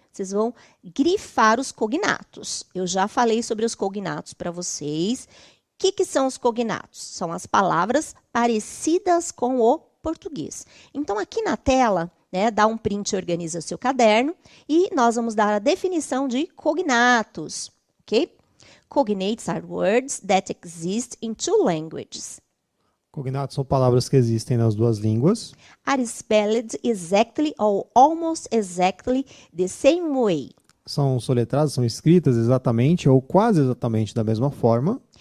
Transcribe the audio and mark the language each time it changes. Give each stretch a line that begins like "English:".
Portuguese: Vocês vão grifar os cognatos. Eu já falei sobre os cognatos para vocês. O que são os cognatos? São as palavras parecidas com o português. Então, aqui na tela, né, dá um print e organiza o seu caderno. E nós vamos dar a definição de cognatos, ok?
English: Cognates are words that exist in two languages.
Portuguese: Cognatos são palavras que existem nas duas línguas.
English: Are spelled exactly or almost exactly the same way.
Portuguese: São soletradas, são escritas exatamente ou quase exatamente da mesma forma.